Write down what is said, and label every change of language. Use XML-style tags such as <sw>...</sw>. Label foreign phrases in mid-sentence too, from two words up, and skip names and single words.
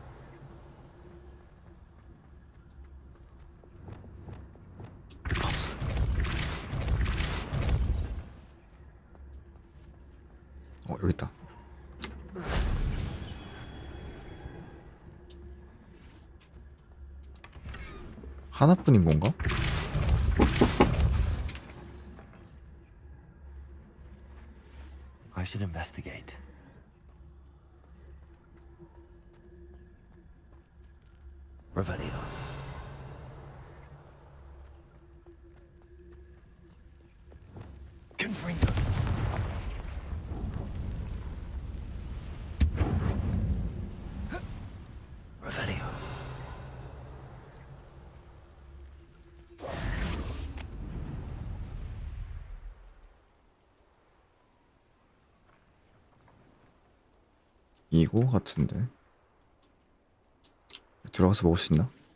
<ko>여기 있다. 하나뿐인 건가?</ko> <en>I should investigate.</en> <la>Revelio. Confringo. Revelio.</la> <ko>이거 같은데 들어가서 먹을 수 있나?</ko>